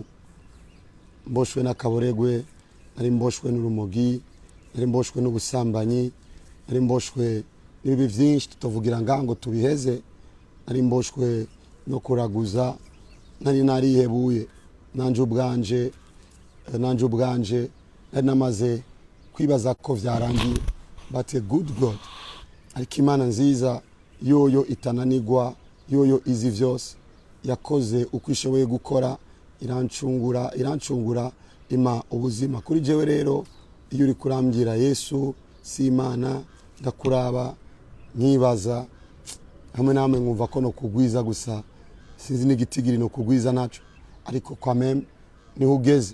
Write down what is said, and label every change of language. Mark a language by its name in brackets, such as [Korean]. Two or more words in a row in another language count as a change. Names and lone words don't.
[Rundi] Mboshwe n'akaboregwe, nari mboshwe n'urumogi, nari mboshwe n'ubusambanyi, nari mboshwe n'ibibi vyinshi tutovugira ngango tubiheze. Nari mboshwe no kuraguza, nari narihebuye nanje ubwanje nari namaze kwibaza ko vyarangiye. [English] But a good God, [Rundi] ariko Imana nziza yoyo itananigwa, yoyo izi vyose, yakoze uko ishoboye gukora, irancungura ima ubuzima. Kuri jewe rero iyo uri kurambira Yesu si Imana, ndakuraba nkibaza hamwe namwe nkumva ko no kugwiza gusa, sinzi n'igitigiri no kugwiza naco, ariko kwa meme niho ugeze.